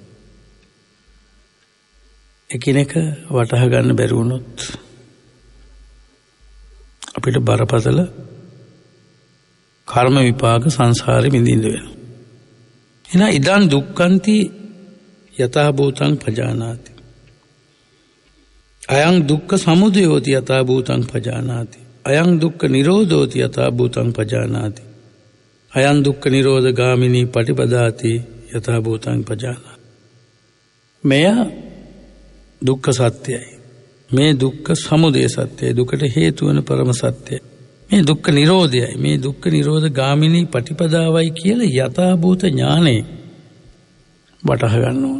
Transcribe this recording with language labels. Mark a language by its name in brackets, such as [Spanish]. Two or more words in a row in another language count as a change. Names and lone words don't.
[Sinhala] එකිනෙක වටහා ගන්න බැරි වුණොත් අපිට බරපතල කර්ම විපාක සංසාරෙ විඳින්න වෙනවා. [Pali] එහෙනම් ඉදන් දුක්ඛන්ති යතහ භූතං පජානාති. අයං දුක්ඛ සමුදයෝති යතහ භූතං පජානාති. අයං දුක්ඛ නිරෝධෝති යතහ භූතං පජානාති. අයං දුක්ඛ නිරෝධ ගාමිනී පටිපදාති යතහ භූතං පජානාති. [Sinhala] මෙය දුක්ඛ සත්‍යයි. මේ දුක්ඛ සමුදය සත්‍යයි. දුකට හේතු වන පරම සත්‍යයි. මේ දුක්ඛ නිරෝධයයි. මේ දුක්ඛ නිරෝධ ගාමිනී පටිපදාවයි කියලා යථා භූත ඥානෙ වටහා ගන්න ඕන.